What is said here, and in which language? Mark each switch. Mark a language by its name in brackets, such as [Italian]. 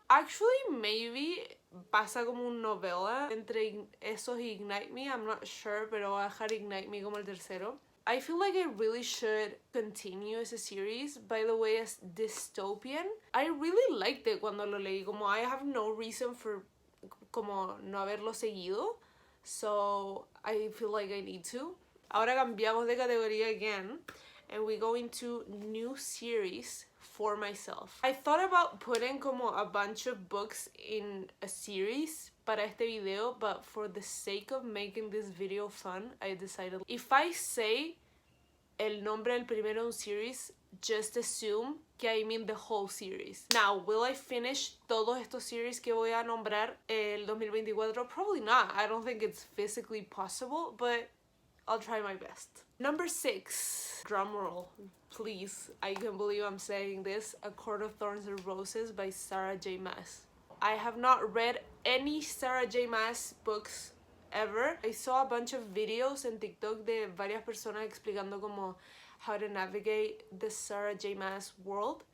[Spanish] Actually, maybe pasa como una novela entre esos y Ignite Me. [English] I'm not sure, [Spanish] pero voy a dejar Ignite Me como el tercero. [English] I feel like I really should continue as a series. By the way, as dystopian. I really liked it [Spanish] cuando lo leí. [English] Como I have no reason for como [Spanish] no haberlo seguido. [English] So I feel like I need to. [Spanish] Ahora cambiamos de categoría again. [English] And we go into new series for myself. I thought about putting como a bunch of books in a series [Spanish] para este video, [English] but for the sake of making this video fun, I decided if I say [Spanish] el nombre del primero un [English] series, just assume que I mean the whole series. Now, will I finish [Spanish] todos estos series que voy a nombrar el 2024? [English] Probably not. I don't think it's physically possible, but I'll try my best. Number 6, drumroll, please. I can't believe I'm saying this. A Court of Thorns and Roses by Sarah J. Maas. I have not read any Sarah J. Maas books ever. I saw a bunch of videos [Spanish] en TikTok de varias personas explicando como [English] how to navigate the Sarah J. Maas world.